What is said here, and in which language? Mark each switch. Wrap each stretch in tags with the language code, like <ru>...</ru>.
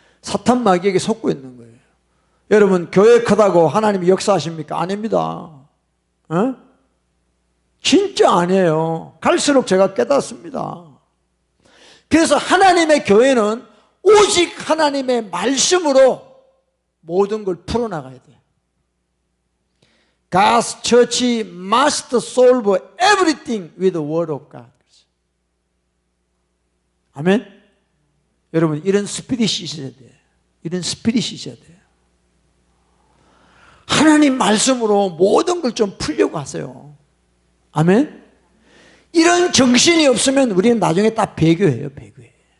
<ko>사탄 마귀에게 속고 있는 거예요. 여러분, 교회 크다고 하나님이 역사하십니까? 아닙니다. 진짜 아니에요. 갈수록 제가 깨닫습니다. 그래서 하나님의 교회는 오직 하나님의 말씀으로 모든 걸 풀어나가야 돼요.</ko> <en>God's church must solve everything with the word of God.</en> <ko>아멘? 여러분, 이런 스피릿이 있어야 돼요. 이런 스피릿이 있어야 돼요. 하나님 말씀으로 모든 걸 좀 풀려고 하세요. 아멘? 이런 정신이 없으면 우리는 나중에 다 배교해요, 배교해.</ko>